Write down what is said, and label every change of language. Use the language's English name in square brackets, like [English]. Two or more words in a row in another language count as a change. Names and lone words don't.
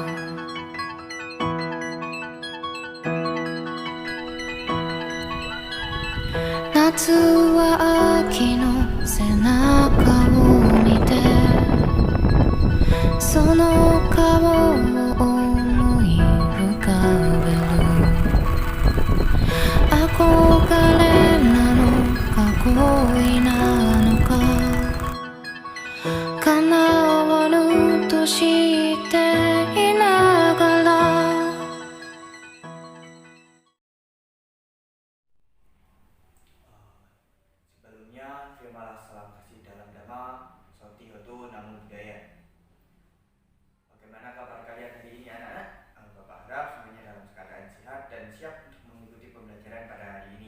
[Japanese] 夏は秋の背中を見てその顔を思い浮かべる。憧れなのか恋なのか叶わぬとしていながら [Indonesian] Sebelumnya, terimalah salam kasih dalam Dhamma, [Pali] Sauti Hotu Namo Buddhaya. [Indonesian] Bagaimana kabar kalian hari ini anak-anak? Bapak harap semuanya dalam keadaan sehat dan siap untuk mengikuti pembelajaran pada hari ini.